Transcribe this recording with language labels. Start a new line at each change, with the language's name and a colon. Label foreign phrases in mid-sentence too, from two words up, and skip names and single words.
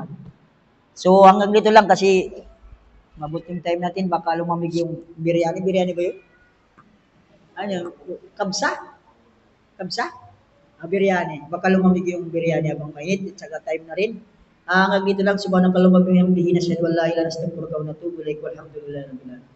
Filipino: So, hanggang dito lang kasi mabuting time natin, baka lumamig yung biryani. Biryani ba yun? Ano? Kabsa? Kabsa? Biryani. Baka lumamig yung biryani habang mainit. At saka time na rin. Hanggang dito lang,
Arabic: سبحانك اللهم وبحمده أشهد أن لا إله إلا أنت أستغفرك وأتوب إليك. والحمد لله رب العالمين.